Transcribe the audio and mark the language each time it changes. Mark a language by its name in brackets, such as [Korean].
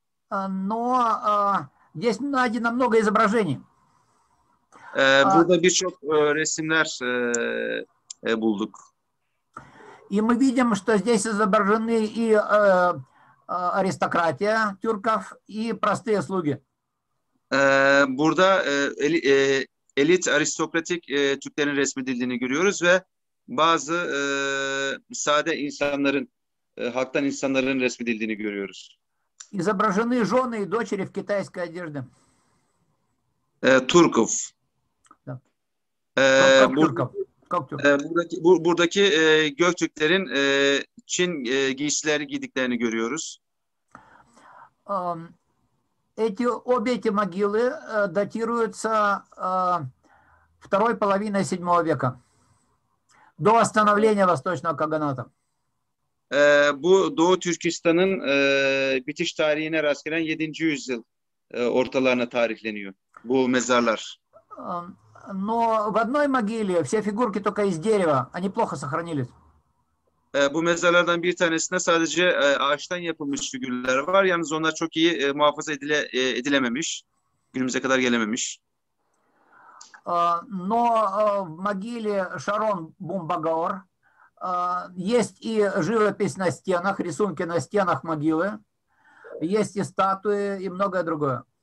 [Russian] Но здесь найдено много изображений. [Turkish] Burada birçok resimler bulduk. [Russian] И мы видим, что здесь изображены и аристократия тюрков, и простые слуги. [Turkish] Burada elit aristokratik Türklerin resmedildiğini görüyoruz ve bazı sade insanların, halktan insanların resmedildiğini görüyoruz. [Russian] Изображены жены и дочери в китайской одежде. Turkov. Да. Ee, Как [Turkish] bur- [Russian] тюрков. Как тюрков. [Turkish] buradaki Göktürklerin Çin giysileri giydiklerini görüyoruz. [Russian] Обе эти могилы датируются второй половиной VII века, до восстановления Восточного Каганата. [Turkish] Bu Doğu Türkistan'ın bitiş tarihine rast gelen 7. yüzyıl ortalarına tarihleniyor bu mezarlar. [Russian] Но в одной могиле все фигурки только из дерева, они плохо сохранились. [Turkish] Bu mezarlardan bir tanesinde sadece ağaçtan yapılmış figürler var. Yalnız onlar çok iyi muhafaza edilememiş. Günümüze kadar gelememiş. [Russian] Но в могиле Шарон Бумбагор есть и живопись на стенах, рисунки на стенах могилы, есть и статуи, и многое другое.